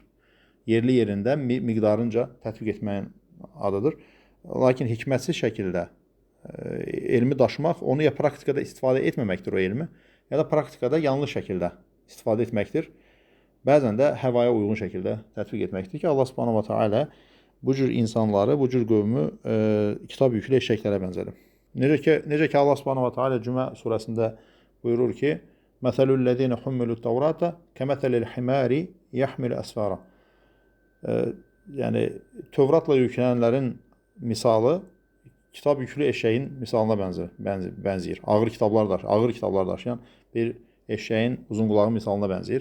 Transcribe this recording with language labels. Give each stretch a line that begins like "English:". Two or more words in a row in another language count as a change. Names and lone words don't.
Azerbaijani: Yerli yerində miqdarınca tətbiq etməyin adıdır. Lakin hikmətsiz şəkildə elmi daşımaq, onu ya praktikada istifadə etməməkdir o elmi, ya da praktikada yanlış şəkildə istifadə etməkdir. Bəzən də həvaya uyğun şəkildə tətbiq etməkdir ki, Allah
Arabic: سبحانه وتعالى
Azerbaijani: bu cür insanları, bu cür qövmü kitab yüklü eşşəklərə bənzədir. Necə ki Allah
Arabic: سبحانه وتعالى
Azerbaijani: Cümə surəsində buyurur ki,
Arabic: مثل الذين حملوا التوراة كمثل الحمار يحمل أسفارا.
Azerbaijani: Yəni Tövratla yüklənənlərin misalı kitab yüklü eşşəyin misalına bənzəyir. Ağır kitablar daşıyan bir eşşəyin uzun qulağı misalına bənzəyir.